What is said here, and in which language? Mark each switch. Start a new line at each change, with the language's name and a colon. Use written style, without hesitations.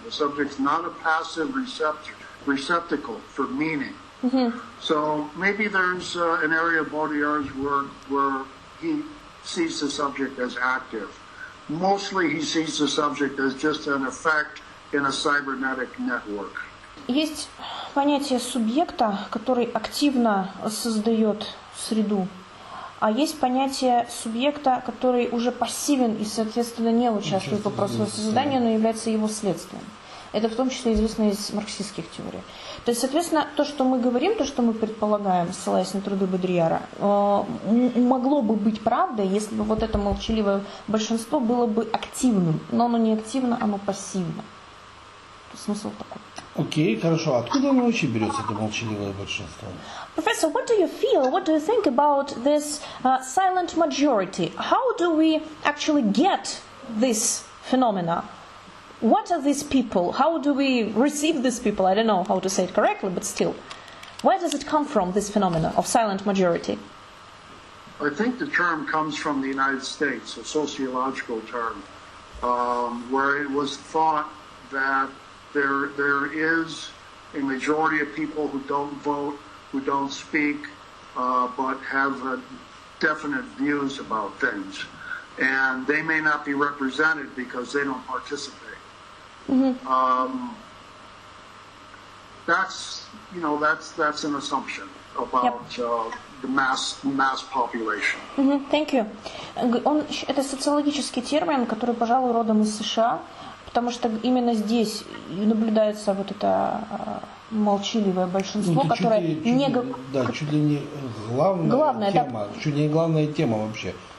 English: The subject's not a passive receptacle for meaning. So maybe there's an area of Baudrillard's work where he sees the subject as active. Mostly he sees the subject as just an effect in a cybernetic network.
Russian: Есть понятие субъекта, который активно создает среду, а есть понятие субъекта, который уже пассивен и, соответственно, не участвует в процессе создания, но является его следствием. Это в том числе известно из марксистских теорий. То есть, соответственно, то, что мы говорим, то, что мы предполагаем, ссылаясь на труды Бодрияра, могло бы быть правдой, если бы вот это молчаливое большинство было бы активным. Но оно не активно, оно пассивно. Смысл такой. Окей, хорошо. Откуда оно вообще берется, это молчаливое большинство?
English: Professor, what do you feel, what do you think about this silent majority? How do we actually get this phenomena? What are these people? How do we receive these people? I don't know how to say it correctly, but still. Where does it come from, this phenomena of silent majority? I think the term comes from the United States, a sociological term, where it was thought that there is a majority of people who don't vote, who don't speak, but have definite views about things. And they may not be represented because they don't participate. That's an assumption about the mass population. Thank you.
Russian: Это социологический термин, который, пожалуй, родом из США, потому что именно здесь наблюдается вот это молчаливое большинство, которое чуть ли не главная тема, чуть ли не главная тема вообще.